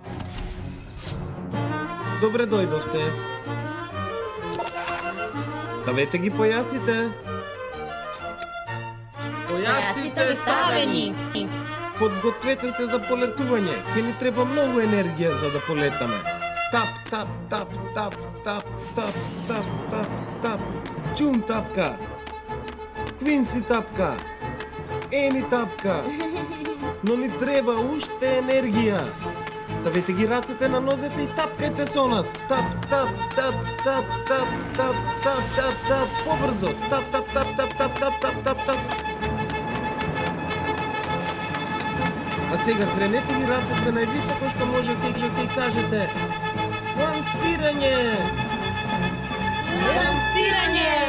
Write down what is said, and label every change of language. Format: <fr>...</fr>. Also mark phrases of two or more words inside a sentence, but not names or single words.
<mk>Добре дојдовте. Ставете ги појасите. Појасите ставени. Подгответе се за полетување. Ќе ни треба многу енергија за да полетаме. Тап, тап, тап, тап, тап, тап, тап, тап, тап. Чум тапка. Квинси тапка. Ени тапка. Но ни треба уште енергија. Ставете ги рацете на нозете и тапкајте со нас. Тап, тап, тап, тап, тап, тап, тап, тап, тап, побрзо. Тап, тап, тап, тап, тап, тап, тап, тап, тап. А сега кренете ги рацете највисоко што можете и кажете лансирање! Лансирање.</mk>